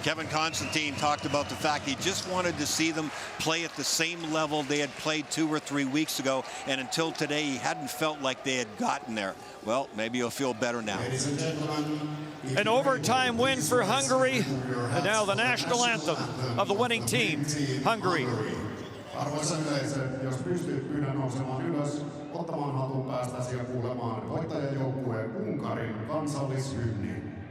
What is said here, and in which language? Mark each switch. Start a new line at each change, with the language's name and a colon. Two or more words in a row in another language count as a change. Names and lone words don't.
English: Kevin Constantine talked about the fact he just wanted to see them play at the same level they had played 2 or 3 weeks ago, and until today he hadn't felt like they had gotten there. Well, maybe he'll feel better now. An overtime win for Hungary, and now the national anthem of the winning team, Hungary.
Finnish: Arvoisa yleisö, jos pystyt, pyydän nousemaan ylös, ottamaan hatun päästäsi ja kuulemaan voittajajoukkueen Unkarin kansallishymni.